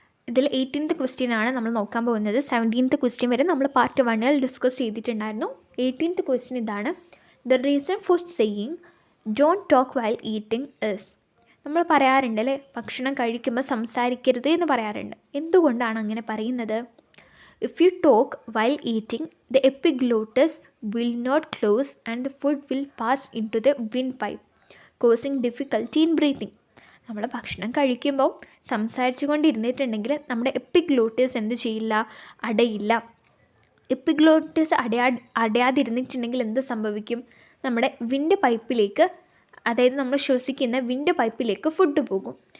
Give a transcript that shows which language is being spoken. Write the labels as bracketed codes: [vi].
[ml] ഇതിൽ 18th question ആണ് നമ്മൾ നോക്കാൻ പോകുന്നത്. 17th ക്വസ്റ്റ്യൻ വരെ നമ്മൾ പാർട്ട് 1 ഡിസ്കസ് ചെയ്തിട്ടുണ്ടായിരുന്നു. 18th ക്വസ്റ്റ്യൻ ഇതാണ്. [en] The reason for saying don't talk while eating is. [ml] നമ്മൾ പറയാറുണ്ട് അല്ലേ, ഭക്ഷണം കഴിക്കുമ്പോൾ സംസാരിക്കരുത് എന്ന് പറയാറുണ്ട്. എന്തുകൊണ്ടാണ് അങ്ങനെ പറയുന്നത്? [en] If you talk while eating, the epiglottis will not close and the food will pass into the windpipe, causing difficulty in breathing. [ml] നമ്മൾ ഭക്ഷണം കഴിക്കുമ്പോൾ സംസാരിച്ചു കൊണ്ടിരുന്നിട്ടുണ്ടെങ്കിൽ നമ്മുടെ എപ്പിഗ്ലോട്ടിസ് എന്ത് ചെയ്യില്ല? അടയില്ല. എപ്പിഗ്ലോട്ടിസ് അടയാതിരുന്നിട്ടുണ്ടെങ്കിൽ എന്ത് സംഭവിക്കും? നമ്മുടെ വിൻഡ് പൈപ്പിലേക്ക്, അതായത് നമ്മൾ ശ്വസിക്കുന്ന വിൻഡ് പൈപ്പിലേക്ക് ഫുഡ് പോകും.